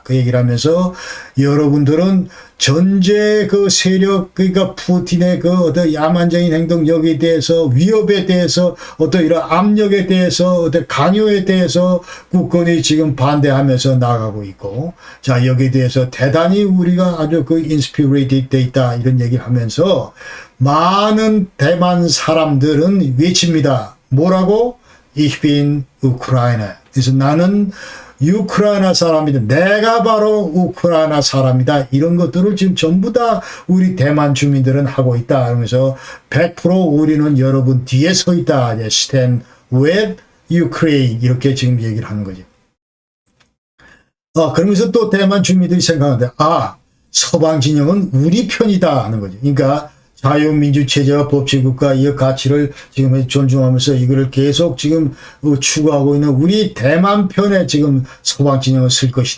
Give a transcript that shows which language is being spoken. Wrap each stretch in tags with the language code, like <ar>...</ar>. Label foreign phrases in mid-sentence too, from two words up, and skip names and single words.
<ko>그 얘기를 하면서 여러분들은 전제 그 세력 그러니까 푸틴의 그 어떤 야만적인 행동 여기에 대해서 위협에 대해서 어떤 이런 압력에 대해서 어떤 강요에 대해서 국권이 지금 반대하면서 나가고 있고 자 여기에 대해서 대단히 우리가 아주 그 인스피레이티드 돼 있다 이런 얘기를 하면서 많은 대만 사람들은 외칩니다. 뭐라고?</ko> <de>Ich bin Ukraine.</de> <ko>그래서 나는 우크라이나 사람이다. 내가 바로 우크라이나 사람이다. 이런 것들을 지금 전부 다 우리 대만 주민들은 하고 있다. 그러면서 100% 우리는 여러분 뒤에 서 있다.</ko> <en>Stand with Ukraine.</en> <ko>이렇게 지금 얘기를 하는 거죠. 그러면서 또 대만 주민들이 생각하는데, 서방 진영은 우리 편이다 하는 거죠. 그러니까 자유민주체제와 법치국가 이 가치를 지금 존중하면서 이거를 계속 지금 추구하고 있는 우리 대만 편에 지금 서방 진영을 쓸 것이다.</ko>